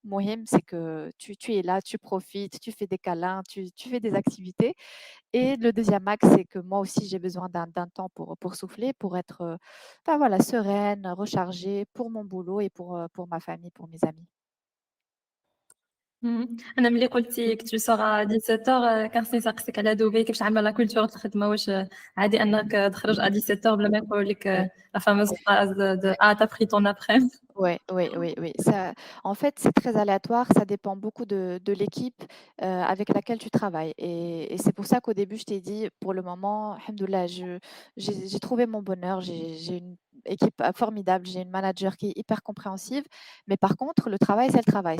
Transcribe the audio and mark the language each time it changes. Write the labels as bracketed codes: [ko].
[fr] Mohim, c'est que tu es là, tu profites, tu fais des câlins, tu fais des activités et le deuxième axe, c'est que moi aussi, j'ai besoin d'un temps pour souffler, pour être, enfin voilà, sereine, rechargée pour mon boulot et pour ma famille, pour mes amis. [ar] أنا ملي قلتِ [fr] que tu sors à 17h [ar] كنخصني نسقسيك على دبي كيفاش عاملة لا كولتور د الخدمة، واش عادي أنك تخرج [fr] à 17h [ar] بلا ما يقولوا لك [fr] Ouais, la fameuse phrase de: «Ah tu as pris ton après-midi». ouais, oui, oui, oui. Ça, en fait, c'est très aléatoire, ça dépend beaucoup de l'équipe, avec laquelle tu travailles et c'est pour ça qu'au début, je t'ai dit, pour le moment, alhamdoulilah, j'ai trouvé mon bonheur, j'ai une équipe, formidable, j'ai une manager qui est hyper compréhensive, mais par contre, le travail, c'est le travail.